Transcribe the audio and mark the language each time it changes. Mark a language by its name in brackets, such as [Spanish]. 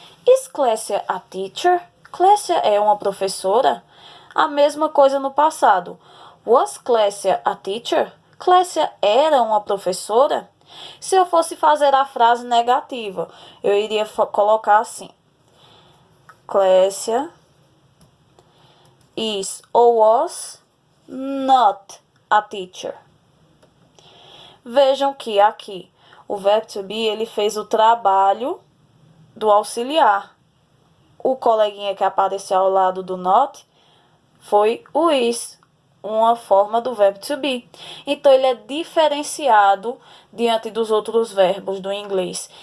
[English] Is Clécia a teacher? [Portuguese] Clécia é uma professora? A mesma coisa no passado. [English] Was Clécia a teacher? [Portuguese] Clécia era uma professora? Se eu fosse fazer a frase negativa, eu iria colocar assim. [English] Clécia is ou was not a teacher. [Portuguese] Vejam que aqui o verbo to be, ele fez o trabalho do auxiliar. O coleguinha que apareceu ao lado do not foi o is, uma forma do verbo to be. Então, ele é diferenciado diante dos outros verbos do inglês.